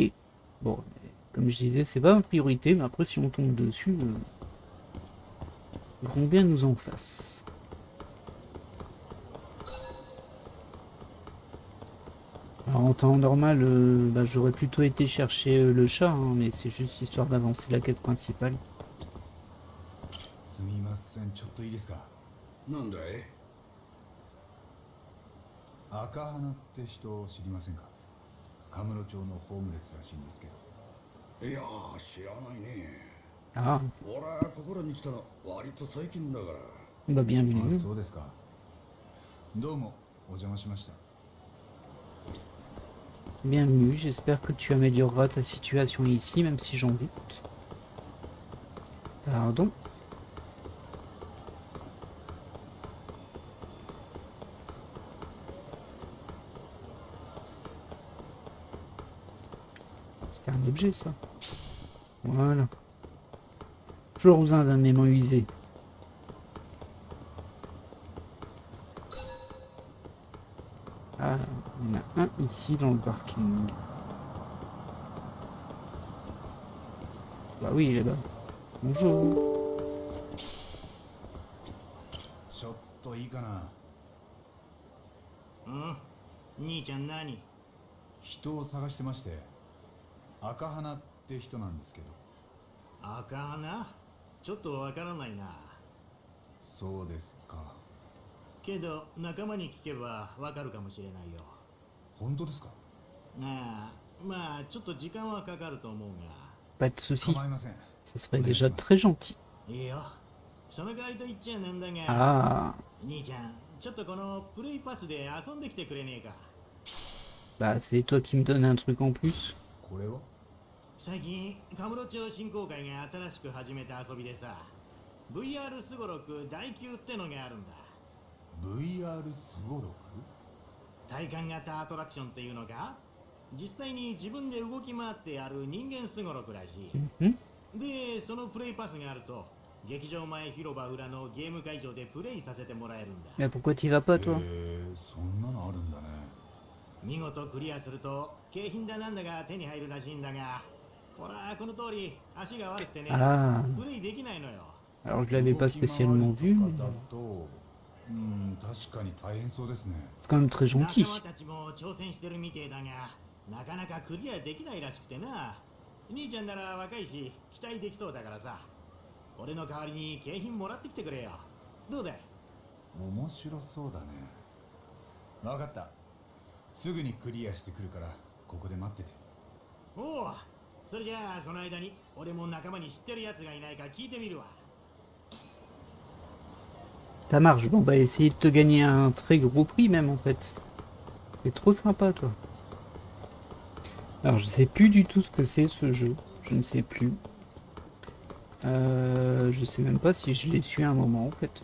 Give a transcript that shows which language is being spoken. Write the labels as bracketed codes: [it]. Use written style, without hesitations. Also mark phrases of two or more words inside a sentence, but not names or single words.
[fr] Bon, comme je disais, c'est pas ma priorité, mais après, si on tombe dessus, combien nous en fasse. Alors, en temps normal, bah, j'aurais plutôt été chercher le chat, hein, mais c'est juste histoire d'avancer la quête principale. [ja] すみません、ちょっといいですか。なんだい？赤花って人を知りませんか？カムロ町のホームレスらしいんですけど。いやー、知らないね。 Ah, 俺はここらに来たの割と最近だから。 bah あ、 [fr] bienvenue. [ja] そうですか。どうもお邪魔しました。 [fr] Bienvenue, j'espère que tu amélioreras ta situation ici, même si j'en doute. Pardon. C'était un objet, ça. Voilà. Toujours besoin d'un aimant usé. Ah, il y en a un ici dans le parking. Bah oui, il est là. Bonjour. [ja] ちょっといいかな。うん、兄ちゃん何？人を探してまして、赤花って人なんですけど。赤花？ちょっとわからないな。そうですか。けど仲間に聞けばわかるかもしれないよ。本当ですか？ああ、まあちょっと時間はかかると思うが。 [fr] Pas de soucis. [ja] 構いません。 [fr] Ce serait déjà très gentil. [ja] いいよ。その代わりと言っちゃなんだが、 Ah, 兄ちゃん、ちょっとこのプレイパスで遊んできてくれねえか。 [fr] bah c'est toi qui me donnes un truc en plus. [ja] これは最近、カムロ町振興会が新しく始めた遊びでさ、VR すごろく第9ってのがあるんだ。 VR すごろく？体感型アトラクションっていうのが、実際に自分で動き回ってやる人間すごろくらしい。 Mhm. で、そのプレイパスがあると、劇場前広場裏のゲーム会場でプレイさせてもらえるんだ。 [fr] Mais pourquoi t'y vas pas toi? [ja] そんなのあるんだね。見事クリアすると景品だなんだが手に入るらしいんだが、ほらこの通り足が悪くてね、 Ah, プレイできないのよ。 [fr] alors je l'avais pas spécialement vu, mais [ja] だと、確かに大変そうですね。 [fr] c'est quand même très gentil. [ja] 仲間たちも挑戦してるみてえだが、なかなかクリアできないらしくてな。兄ちゃんなら若いし期待できそうだからさ、俺の代わりに景品もらってきてくれよ。どうだい？面白そうだね。わかった。すぐにクリアしてくるからここで待ってて。おお、それじゃあその間に俺も仲間に知ってるやつがいないか聞いてみるわ。 [fr] Ça marche. Bon bah essayer de te gagner un très gros prix même en fait. C'est trop sympa toi. Alors je sais plus du tout ce que c'est ce jeu. Je ne sais plus. Je sais même pas si je l'ai su à un moment en fait.